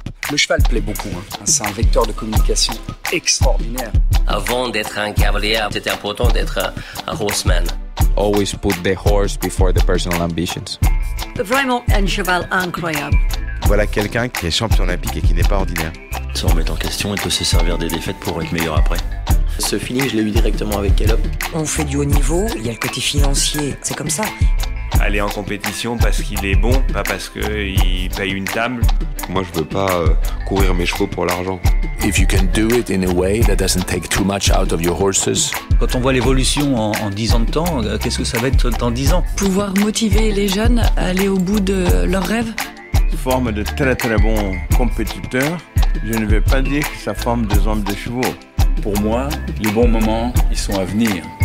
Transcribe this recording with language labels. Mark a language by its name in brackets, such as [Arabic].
[French] Le cheval plaît beaucoup, C'est un vecteur de communication extraordinaire. Avant d'être un cavalier, c'était important d'être un horseman. [English] Always put the horse before the personal ambitions. [French] Vraiment un cheval incroyable. Voilà quelqu'un qui est champion olympique et qui n'est pas ordinaire. Se remettre en question et peut se servir des défaites pour être meilleur après. Ce feeling, je l'ai eu directement avec Caleb. On fait du haut niveau, il y a le côté financier, c'est comme ça. Aller en compétition parce qu'il est bon, pas parce qu'il paye une table. Moi, je veux pas courir mes chevaux pour l'argent. [English] If you can do it in a way that doesn't take too much out of your horses. [French] Quand on voit l'évolution en 10 ans de temps, qu'est-ce que ça va être dans 10 ans ? Pouvoir motiver les jeunes à aller au bout de leurs rêves. Forme de très très bons compétiteurs. Je ne vais pas dire que ça forme des hommes de chevaux. Pour moi, les bons moments, ils sont à venir.